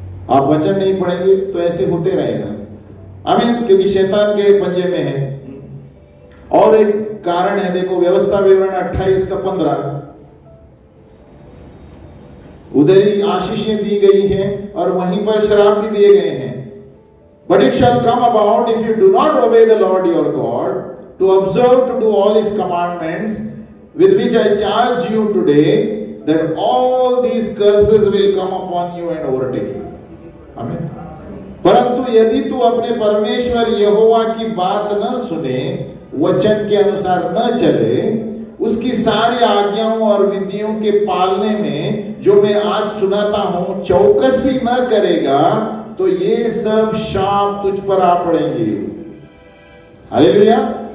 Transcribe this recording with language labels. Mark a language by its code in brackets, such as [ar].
[hi] आप वचन नहीं पढ़ेंगे तो ऐसे होते रहेगा। आमीन। क्योंकि शैतान के पंजे में है। और एक कारण है, देखो व्यवस्था विवरण 28 का 15, उधर ही आशीषें दी गई हैं और वहीं पर श्राप भी दिए गए हैं। [en] But it shall come about if you do not obey the Lord your God to observe to do all his commandments with which I charge you today, that all these curses will come upon you and overtake you. [hi] आमीन। परंतु यदि तू अपने परमेश्वर यहोवा की बात न सुने, वचन के अनुसार न चले, उसकी सारी आज्ञाओं और विधियों के पालने में जो मैं आज सुनाता हूं चौकसी न करेगा, तो ये सब शाप तुझ पर आ पड़ेंगे। हालेलुया।